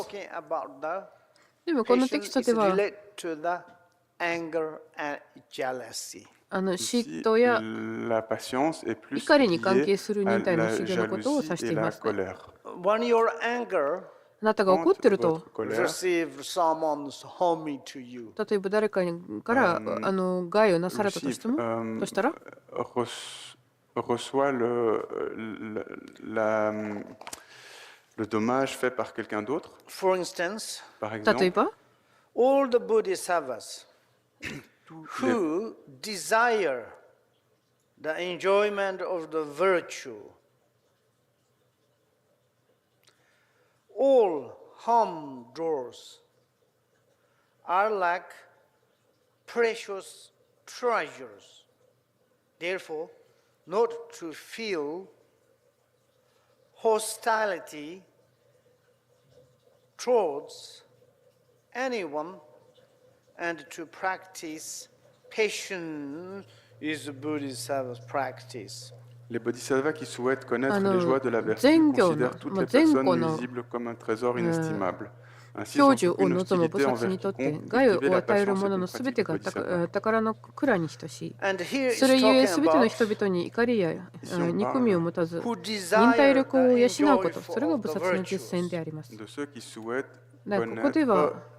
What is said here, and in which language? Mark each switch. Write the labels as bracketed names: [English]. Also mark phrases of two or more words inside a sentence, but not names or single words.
[Japanese] でもこのテキストでは、嫉妬や怒りに関係する忍耐の修行のことを指していますね。あなたが怒っていると、例えば誰かから害をなされたとしたら、 [French] reçoit le dommage fait par quelqu'un d'autre. Par exemple, [English] all the bodhisattvas who desire the enjoyment of the virtue, all harm doors are like precious treasures. Therefore, not to feel hostility towards anyone and to practice patience is Bodhisattva's practice. [French] Les bodhisattvas qui souhaitent connaître les joies de la vertu considèrent toutes les personnes nuisibles comme un trésor inestimable. [Japanese] 享受を望む菩薩にとって害を与えるもののすべてが宝の蔵に等しい。それゆえすべての人々に怒りや憎みを持たず忍耐力を養うこと、それが菩薩の実践であります。ここでは